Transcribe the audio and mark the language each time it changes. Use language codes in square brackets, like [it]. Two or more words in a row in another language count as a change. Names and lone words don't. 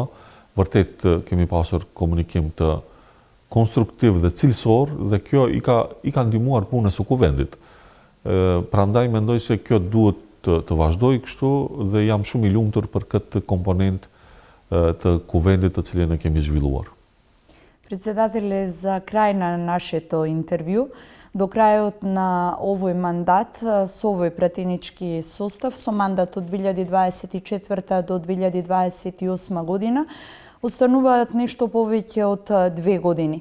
[sq] Vërtet kemi pasur komunikim të konstruktiv dhe cilësor dhe kjo i ka ndihmuar punës së kuvendit. Prandaj mendoj se kjo duhet të vazhdoj kështu dhe jam shumë i lumtur për këtë komponent të kuvendit të cilin e kemi zhvilluar. [mk] Председателе, за крај на нашето интервју, до крајот на овој мандат со овој пратенички состав, со мандат од 2024 до 2028 година, остануваат нешто повеќе од 2 години.